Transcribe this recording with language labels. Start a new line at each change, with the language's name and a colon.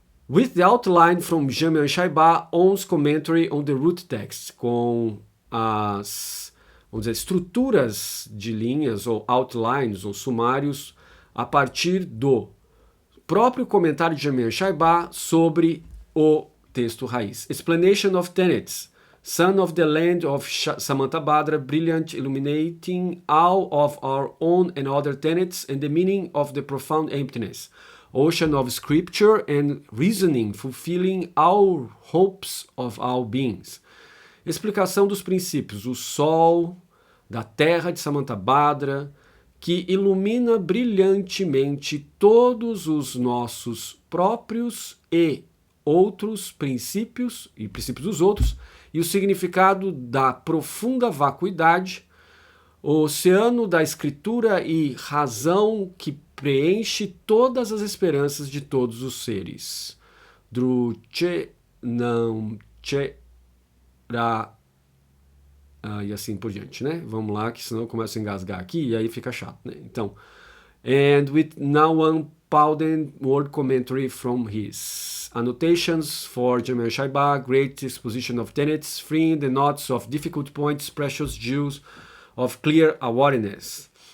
English: With the outline from Jamyang Shaiba On's commentary on the root text,
Portuguese: com as, vamos dizer, estruturas de linhas, ou outlines, ou sumários, a partir do próprio comentário de Jamyang Shaiba sobre o texto raiz.
English: Explanation of tenets. Son of the land of Samantabhadra, brilliant, illuminating all of our own and other tenets, and the meaning of the profound emptiness. Ocean of scripture and reasoning, fulfilling all hopes of all beings.
Portuguese: Explicação dos princípios. O sol da terra de Samantabhadra, que ilumina brilhantemente todos os nossos próprios e outros princípios, e princípios dos outros, e o significado da profunda vacuidade, o oceano da escritura e razão que preenche todas as esperanças de todos os seres. Druche não che ra e assim por diante, né? Vamos lá, que senão eu começo a engasgar aqui e aí fica chato, né?
English: Então, and with now one Pauden word commentary from his annotations for Jamyang Shaiba, great exposition of tenets, freeing the knots of difficult points, precious jewels of clear awareness.